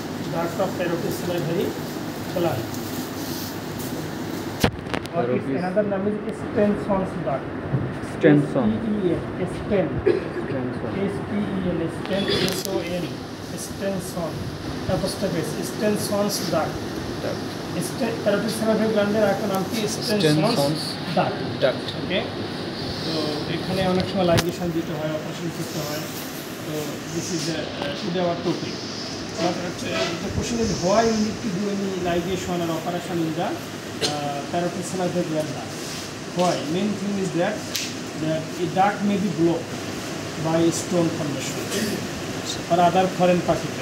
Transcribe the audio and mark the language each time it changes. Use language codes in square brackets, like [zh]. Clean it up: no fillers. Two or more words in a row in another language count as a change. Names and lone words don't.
[en] duct of parotid salivary gland. Or its another name is Stenson's duct. Stenson. Sten. S-T-E-N. Sten. S-O-N. Stenson. Apostrophe. Stenson's duct. Parotid salivary gland [bn] এর একটা নাম কি [en] Stenson's duct. Okay. [bn] তো এখানে অনেক সময় লাইগেশন দিতে হয়, অপারেশন করতে হয়. [en] So this is today our topic. But the question is why you need to do any ligation or operation in the parotid salivary gland? Why? Main thing is that a duct may be blocked by stone formation or other foreign particle.